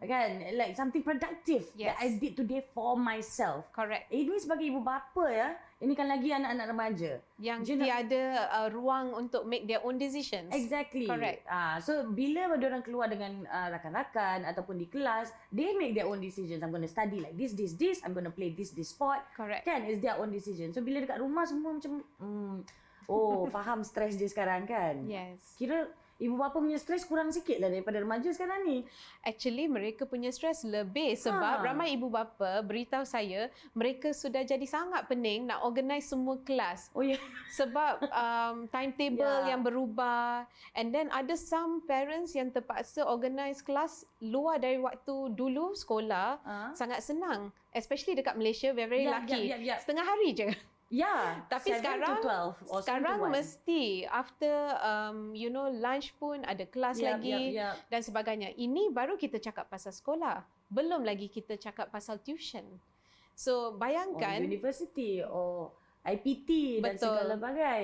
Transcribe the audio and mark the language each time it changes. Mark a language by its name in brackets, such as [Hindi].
[English] Kan, like something productive that I did today for myself. Correct. [Malay] Ini sebagai ibu bapa ya, ini kan lagi anak-anak remaja yang tiada ruang untuk [English] make their own decisions. Exactly. Correct. [Malay] So bila mereka keluar dengan rakan-rakan ataupun di kelas, [English] they make their own decisions. I'm going to study like this. I'm going to play this sport. Correct. Kan, it's their own decision. [Malay] So bila dekat rumah semua macam faham stres dia sekarang kan. [English] Yes. [Malay] Kira ibu bapa punya stres kurang sikit lah daripada remaja sekarang ni. Actually mereka punya stres lebih sebab ramai ibu bapa beritahu saya mereka sudah jadi sangat pening nak organize semua kelas. Oh ya. Sebab timetable yang berubah, [English] and then [Malay] ada [English] some parents [Malay] yang terpaksa organize kelas luar dari waktu dulu sekolah. Sangat senang, [English] especially [Malay] dekat Malaysia, [English] very lucky. [Malay] Setengah hari je. Tapi 7 sekarang [English] to 12 or 7 to 1. [Malay] mesti [English] after lunch [Malay] pun ada kelas lagi dan sebagainya. Ini baru kita cakap pasal sekolah. Belum lagi kita cakap pasal tuition. So bayangkan [English] university or [Malay] IPT dan segala bagai.